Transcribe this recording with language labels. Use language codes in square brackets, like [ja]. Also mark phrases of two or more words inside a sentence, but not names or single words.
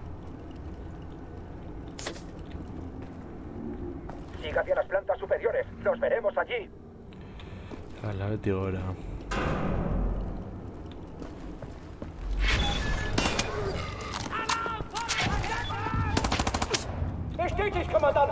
[es] Siga hacia las plantas superiores. Los veremos allí. [eu] Ala, beti gora. [de] Bestätigt, Kommandant!